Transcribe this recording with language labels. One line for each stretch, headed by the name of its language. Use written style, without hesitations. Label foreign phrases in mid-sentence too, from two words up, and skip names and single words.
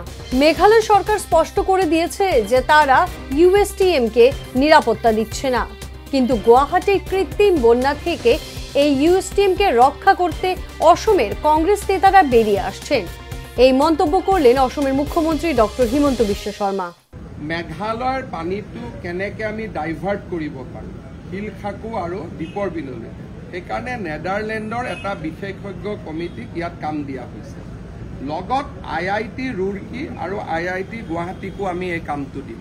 Bangla: মেঘালয় সরকার স্পষ্ট করে দিয়েছে যে তারা ইউএসটিএম কে নিরাপত্তা দিচ্ছে না, কিন্তু গুয়াহাটির কৃত্রিম বন্যা থেকে এই ইউএসটিএম কে রক্ষা করতে অসমের কংগ্রেস নেতারা বেরিয়ে আসছেন। এই মন্তব্য করলেন অসমের মুখ্যমন্ত্রী ডক্টর হিমন্ত বিশ্ব শর্মা।
Assamese: মেঘালয়ৰ পানীটো কেনেকৈ আমি ডাইভাৰ্ট কৰিব পাৰোঁ শিলখাকু আৰু দীপৰ বিললৈ, সেইকাৰণে নেদাৰলেণ্ডৰ এটা বিশেষজ্ঞ কমিটিক ইয়াত কাম দিয়া হৈছে। লগত IIT ৰুৰকি আৰু IIT গুৱাহাটীকো আমি এই কামটো দিম।